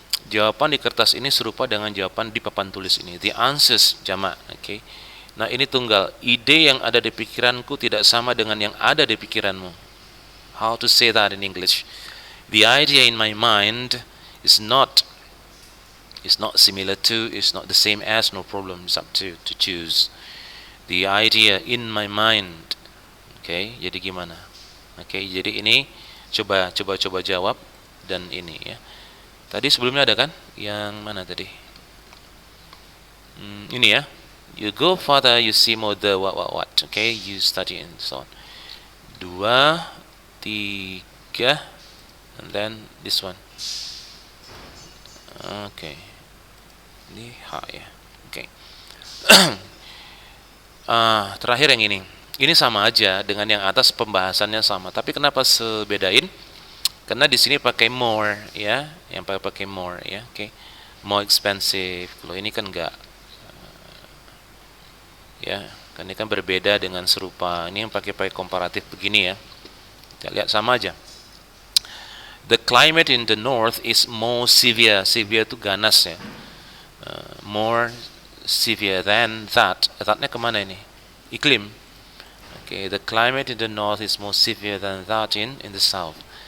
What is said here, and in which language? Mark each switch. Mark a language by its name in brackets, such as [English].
[Indonesian] Jawaban di kertas ini serupa dengan jawaban di papan tulis ini. [English] The answers [Indonesian] jamak. Oke. Nah, ini tunggal. Ide yang ada di pikiranku tidak sama dengan yang ada di pikiranmu. [English] How to say that in English? The idea in my mind is not similar to, is not the same as, no problem. It's up to choose. The idea in my mind. [Indonesian] Oke, jadi gimana? Oke, jadi ini coba jawab dan ini ya. Tadi sebelumnya ada kan? Yang mana tadi? Ini ya. [English] You go further, you see more the what. Okay, you study and so on. 2, 3, and then this one. [Indonesian] Okay. Ini H ya. Okay. Terakhir yang ini. Ini sama aja dengan yang atas, pembahasannya sama. Tapi kenapa sebedain? Karena di sini pakai more ya, yang pakai more ya. Oke. [English] More expensive. [Indonesian] Kalau ini kan enggak. Ya, kan ini kan berbeda dengan serupa. Ini yang pakai komparatif begini ya. Kita lihat sama aja. [English] The climate in the north is more severe. [Indonesian] Severe itu ganas ya. [English] More severe than that. [Indonesian] That-nya kemana ini? Iklim. [English] Okay, the climate in the north is more severe than that in the south.